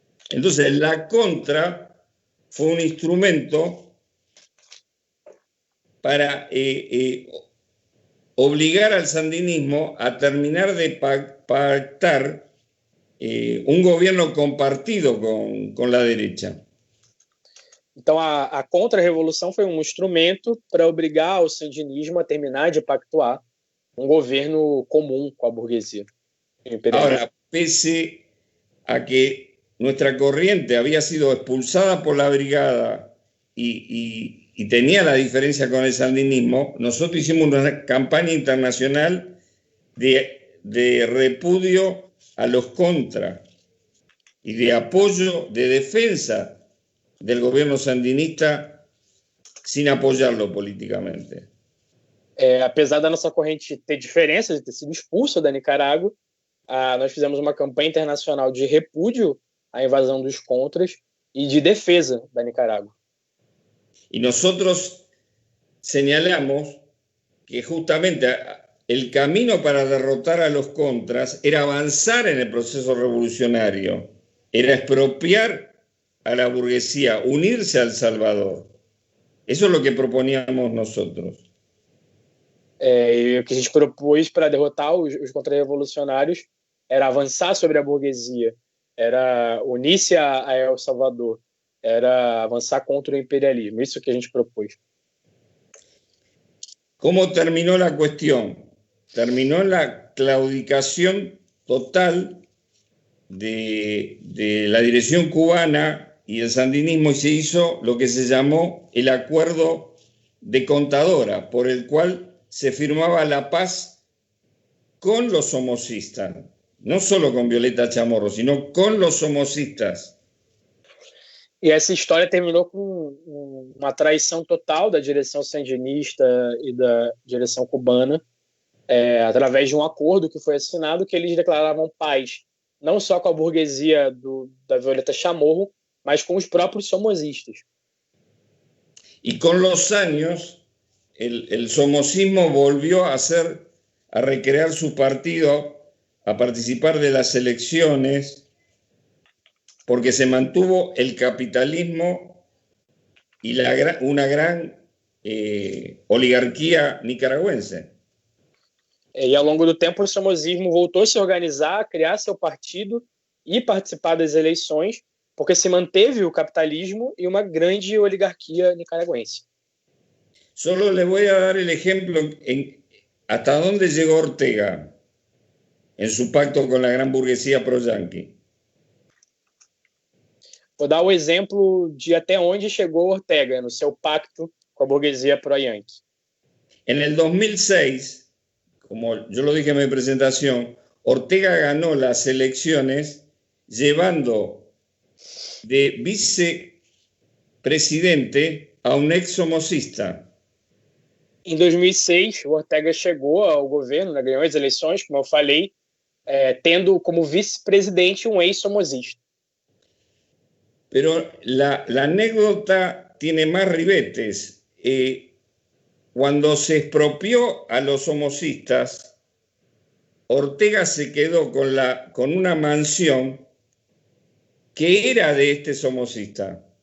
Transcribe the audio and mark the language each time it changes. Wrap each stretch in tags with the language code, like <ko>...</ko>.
<es>Entonces, la contra fue un instrumento para obligar al sandinismo a terminar de pactar un gobierno compartido con la derecha.</es> <pt>Então, a contra-revolução foi um instrumento para obrigar o sandinismo a terminar de pactuar um governo comum com a burguesia.</pt> <es>Ahora, pese a que nuestra corriente había sido expulsada por la brigada y tenía la diferencia con el sandinismo, nosotros hicimos una campaña internacional de repudio a los contras y de apoyo, de defensa del gobierno sandinista sin apoyarlo políticamente.</es> <pt>Apesar da nossa corrente ter diferenças, de ter sido expulso da Nicarágua, nós fizemos uma campanha internacional de repúdio à invasão dos contras y de defensa da Nicarágua.</pt> <es>Y nosotros señalamos que justamente el camino para derrotar a los contras era avanzar en el proceso revolucionario, era expropiar a la burguesía, unirse a El Salvador. Eso es lo que proponíamos nosotros.</es> <pt>E o que a gente propôs para derrotar os contra-revolucionários era avançar sobre a burguesia, era unir-se a El Salvador, era avançar contra o imperialismo. Isso que a gente propôs.</pt> <es>¿Cómo terminó la cuestión? Terminó en la claudicación total de la dirección cubana y el sandinismo, y se hizo lo que se llamó el Acuerdo de Contadora, por el cual se firmaba la paz con los somocistas, no solo con Violeta Chamorro, sino con los somocistas.</es> <pt>E essa história terminou com uma traição total da direção sandinista e da direção cubana, através de um acordo que foi assinado, que eles declaravam paz não só com a burguesia da Violeta Chamorro, mas</pt> <es>con los propios somosistas. Y con los años, el somosismo volvió a recrear su partido, a participar de las elecciones, porque se mantuvo el capitalismo y una gran oligarquía nicaragüense.</es> <pt>E ao longo do tempo o somosismo voltou a se organizar, a criar seu partido e participar das eleições, porque se manteve o capitalismo</pt> <es>y una grande oligarquía nicaragüense. Solo le voy a dar el ejemplo hasta dónde llegó Ortega en su pacto con la gran burguesía pro-yanqui.</es> <pt>Vou dar o exemplo de até onde chegou Ortega no seu pacto com a burguesia pro-yanqui.</pt> <es>En el 2006, como yo lo dije en mi presentación, Ortega ganó las elecciones llevando de vicepresidente a un ex somocista.</es> <pt>Em 2006, o Ortega chegou ao governo, ganhou as eleições, como eu falei, tendo como vice-presidente um ex-somosista.</pt> <es>Pero la anécdota tiene más ribetes. Cuando se expropió a los somosistas, Ortega se quedó con una mansión que era de este somosista.</es>